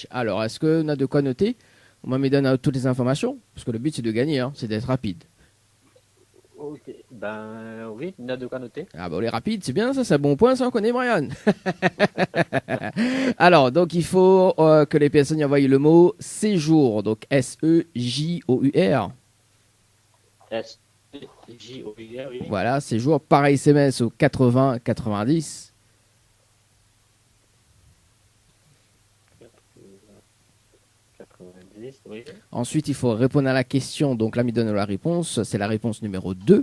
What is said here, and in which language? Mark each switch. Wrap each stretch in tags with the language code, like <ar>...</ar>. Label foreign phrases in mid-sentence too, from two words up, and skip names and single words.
<fr>Alors, est-ce qu'on a de quoi noter? On me donne toutes les informations, parce que le but c'est de gagner, hein, c'est d'être rapide. Ok, ben oui, il y a de quoi noter. Ah bah on est rapide, c'est bien ça, c'est un bon point, ça on connaît Brian. Alors, donc il faut que les personnes y envoient le mot séjour, donc S-E-J-O-U-R. S-E-J-O-U-R, oui. Voilà, séjour par SMS au 80-90. Oui. Ensuite, il faut répondre à la question, donc là, il donne la réponse, c'est la réponse numéro 2.</fr>